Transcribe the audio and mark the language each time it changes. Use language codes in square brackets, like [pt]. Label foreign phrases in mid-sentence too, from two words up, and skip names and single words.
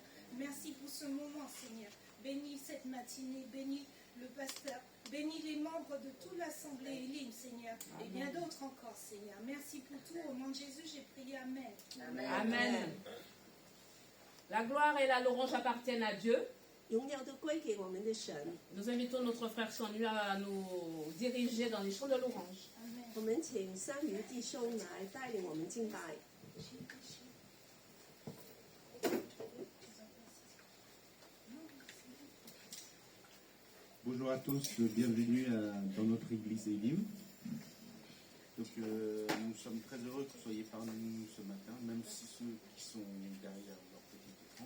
[fr] Merci pour ce moment, Seigneur. Bénis cette matinée, bénis le pasteur. Bénis les membres de toute l'Assemblée Elim, Seigneur, et bien d'autres encore, Seigneur. Merci pour tout. Au nom de Jésus, j'ai prié. Amen. Amen. La gloire et la louange appartiennent à Dieu. [zh] 荣耀都归给我们的神。 [fr] Nous invitons notre frère Sanu à nous diriger dans les chants de louange. [zh] 我们请三鱼弟兄来带领我们敬拜。 [fr] Bonjour à tous, bienvenue dans notre église Elim. Donc, nous sommes très heureux que vous soyez parmi nous ce matin, même si ceux qui sont derrière leur petit écran.